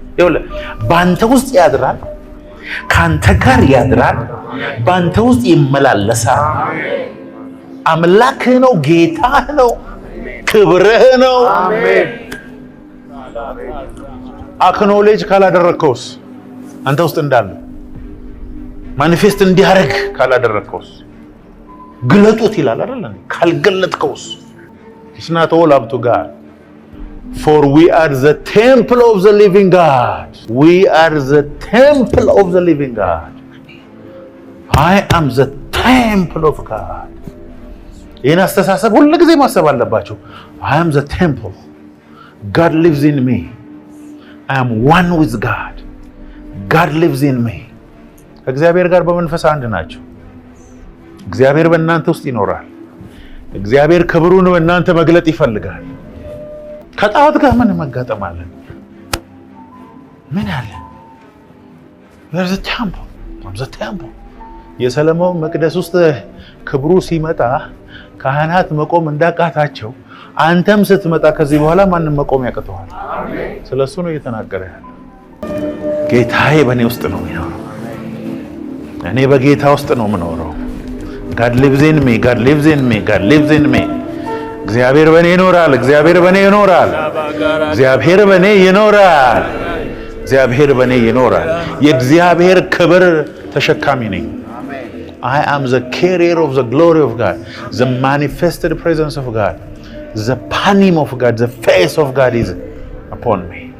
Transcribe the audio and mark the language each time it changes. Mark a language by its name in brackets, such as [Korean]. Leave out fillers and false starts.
[Amharic] ይኸውልህ በአንተ ውስጥ ያድራል፣ ከአንተ ጋር ያድራል፣ በአንተ ውስጥ ይመላለሳል። አምላክህ ነው፣ ጌታህ ነው፣ ክብርህ ነው። አሜን። አክኖሌጅ ካላደረከውስ አንተ ውስጥ እንዳለ ማኒፌስት እንዲያደርግ ካላደረከውስ ግለጡት ይላል አይደል? ካልገለጥከውስ [English] it's not all up to God, for we are the temple of the living God. We are the temple of the living God. I am the temple of God. [Amharic] ይህን አስተሳሰብ ሁሉ ጊዜ ማሰብ አለባቸው። [English] I am the temple. God lives in me. I am one with God. God lives in me. [Amharic] እግዚአብሔር ጋር በመንፈስ አንድ ናቸው። እግዚአብሔር በእናንተ ውስጥ ይኖራል። እግዚአብሔር ክብሩን በእናንተ መግለጥ ይፈልጋል። ከጣዖት ጋር ምን መጋጠም አለ? ምን አለ? [English] There's a temple. There's a temple. [Amharic] የሰለሞን መቅደስ ውስጥ ክብሩ ሲመጣ ካህናት መቆም እንዳቃታቸው አንተም ስትመጣ ከዚህ በኋላ ማንም መቆም ያቅተዋል። ስለሱ ነው እየተናገረ ያለው። ጌታዬ በእኔ ውስጥ ነው የሚኖረው። እኔ በጌታ ውስጥ ነው የምኖረው። [English] God lives in me. God lives in me. God lives in me. [Amharic] እግዚአብሔር በእኔ ይኖራል። እግዚአብሔር በእኔ ይኖራል። እግዚአብሔር በእኔ ይኖራል። እግዚአብሔር በእኔ ይኖራል። የእግዚአብሔር ክብር ተሸካሚ ነኝ። [English] I am the carrier of the glory of God, the manifested presence of God, the panim of God, the face of God is upon me.